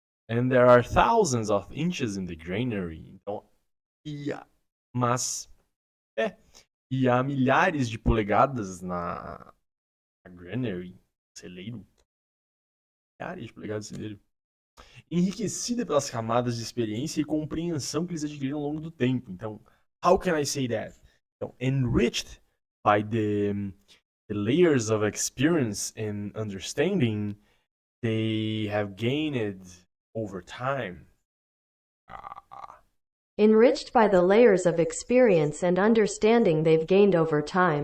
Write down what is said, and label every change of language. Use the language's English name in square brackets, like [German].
[English] And there are thousands of inches in the granary. [Portuguese] Então, mas e há milhares de polegadas na granary, celeiro. Milhares de polegadas de celeiro. Enriquecida pelas camadas de experiência e compreensão que eles adquiriram ao longo do tempo. [English] Então, how can I say that? Então, enriched by the layers of experience and understanding they have gained over time. Enriched by the layers of experience and understanding they've gained over time.